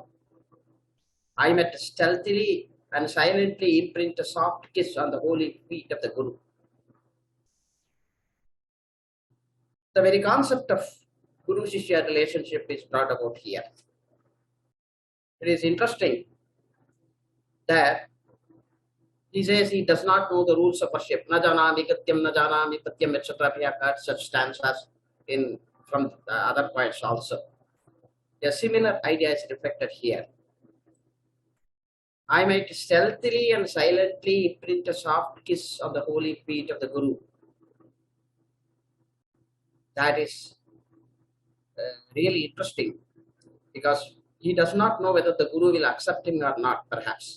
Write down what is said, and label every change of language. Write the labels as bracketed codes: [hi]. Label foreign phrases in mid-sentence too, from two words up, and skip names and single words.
[en] I might stealthily and silently imprint a soft kiss on the holy feet of the Guru. The very concept of Guru-Shishya relationship is brought about here. It is interesting that he says he does not know the rules of worship. [sa] न जानामि कत्यम्, न जानामि पत्यम्, [en] etc. We have heard such stanzas from the other poets also. A similar idea is reflected here. I might stealthily and silently imprint a soft kiss on the holy feet of the Guru. That is really interesting because he does not know whether the Guru will accept him or not, perhaps.